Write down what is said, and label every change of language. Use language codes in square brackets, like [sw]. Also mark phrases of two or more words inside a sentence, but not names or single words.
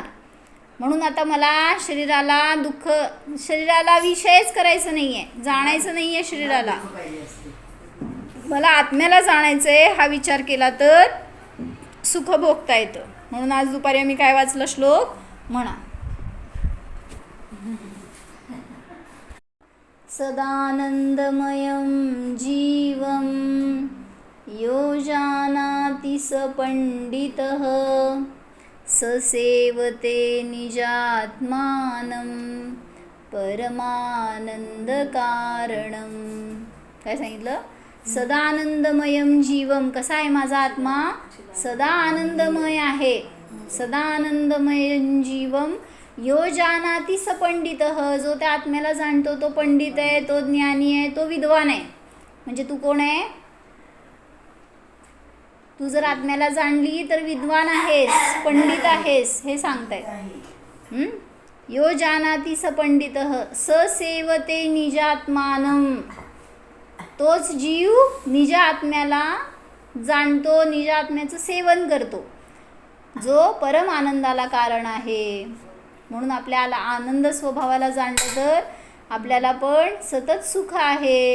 [mr] म्हणून आता मला शरीराला विषयच करायचं नाही आहे, जाणायचं नाही आहे शरीराला. मला आत्म्याला जाणायचं आहे. हा विचार केला तर सुख भोगता येतं. म्हणून आज दुपारी आम्ही काय वाचलं? श्लोक म्हणा. [sa] सदानंदमयं जीवं यो जानाति स पंडितः, स सेवते निजात्मानं परमानंदकारणं. [mr] काय सांगितलं? [sa] सदानंदमयं जीवम. [mr] कसा आहे माझा आत्मा? सदा आनंदमय आहे. [sa] सदा आनंदमयं जीवम यो जानाति स पंडितः. [mr] जो त्या आत्म्याला जाणतो तो पंडित आहे, तो ज्ञानी आहे, तो विद्वान आहे. म्हणजे तू कोण आहे? तू जर आत्म्याला जाणली तर विद्वान आहेस, पंडित आहेस, हे सांगतायत. [sa] यो जानाति स पंडितः स सेवते निजात्मानं. [mr] तोच जीव निज आत्म्याला जाणतो, निज आत्म्याचं सेवन करतो, जो परम आनंदाला कारण आहे. म्हणून आपल्याला आनंद स्वभावाला जाणलं तर आपल्याला पण सतत सुख आहे.